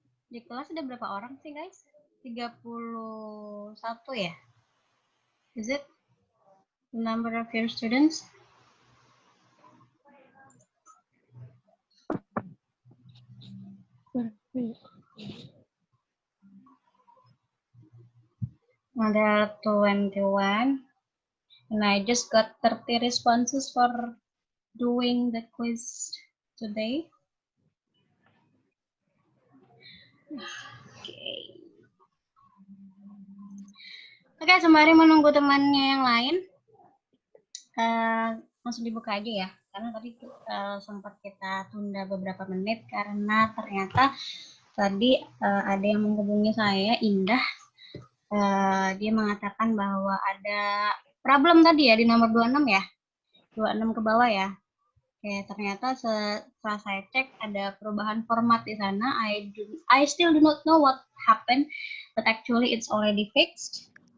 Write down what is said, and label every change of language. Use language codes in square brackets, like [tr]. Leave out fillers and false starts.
[id] Di kelas ada berapa orang sih guys? 31 ya? [en] Is it the number of your students? [id] Ada 21 [en] and I just got 30 responses for doing the quiz today. [id] Oke, sembari menunggu temannya yang lain, langsung dibuka aja ya, karena tadi sempat kita tunda beberapa menit karena ternyata tadi ada yang menghubungi saya, Indah. Dia mengatakan bahwa ada problem tadi ya di nomor 26 ya, 26 ke bawah ya. Oke, ternyata setelah saya cek ada perubahan format di sana. [en] I still do not know what happened, but actually it's already fixed.